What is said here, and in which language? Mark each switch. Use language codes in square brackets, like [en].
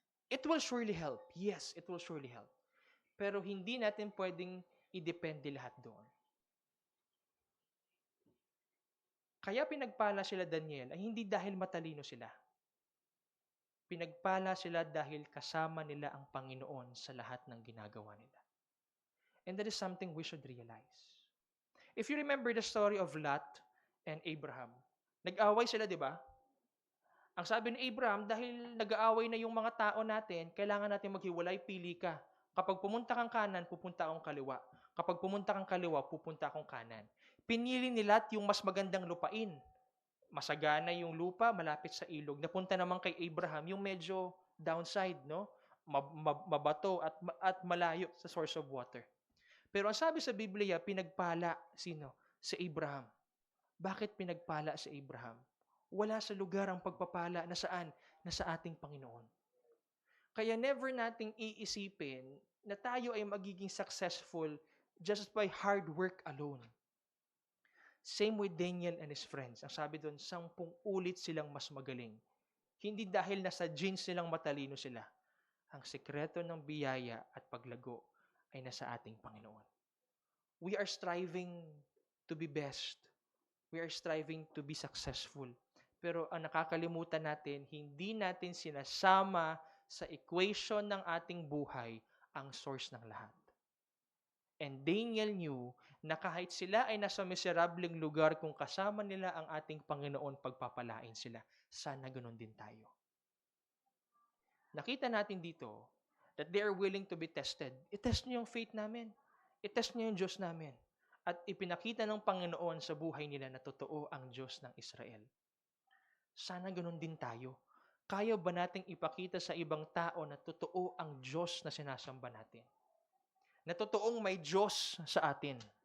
[en] It will surely help. Yes, it will surely help. [tl] Pero hindi natin pwedeng idepende lahat doon. Kaya pinagpala sila Daniel ay hindi dahil matalino sila. Pinagpala sila dahil kasama nila ang Panginoon sa lahat ng ginagawa nila. [en] And that is something we should realize. If you remember the story of Lot and Abraham, [tl] nag-away sila, di ba? Ang sabi ni Abraham, dahil nag-aaway na yung mga tao natin, kailangan natin maghiwalay, pili ka. Kapag pumunta kang kanan, pupunta akong kaliwa. Kapag pumunta kang kaliwa, pupunta akong kanan. Pinili ni Lot yung mas magandang lupain. Masagana yung lupa, malapit sa ilog. Napunta naman kay Abraham yung medyo downside, no? Mabato at malayo sa [en] source of water. [tl] Pero ang sabi sa Biblia, pinagpala sino? Si Abraham. Bakit pinagpala si Abraham? Wala sa lugar ang pagpapala na saan? Na sa ating Panginoon. Kaya never nating iisipin na tayo ay magiging successful [en] just by hard work alone. Same with Daniel and his friends. [tl] Ang sabi doon, 10 ulit silang mas magaling. Hindi dahil nasa genes nilang matalino sila. Ang sekreto ng biyaya at paglago ay nasa ating Panginoon. [en] We are striving to be best. We are striving to be successful. [tl] Pero ang nakakalimutan natin, hindi natin sinasama sa equation ng ating buhay ang source ng lahat. [en] And Daniel knew [tl] na kahit sila ay nasa miserableng lugar, kung kasama nila ang ating Panginoon, pagpapalain sila. Sana ganun din tayo. Nakita natin dito [en] that they are willing to be tested. [tl] I-test niyo yung faith namin. I-test niyo yung Diyos namin. At ipinakita ng Panginoon sa buhay nila na totoo ang Diyos ng Israel. Sana ganun din tayo. Kaya ba nating ipakita sa ibang tao na totoo ang Diyos na sinasamba natin? Na totoong may Diyos sa atin.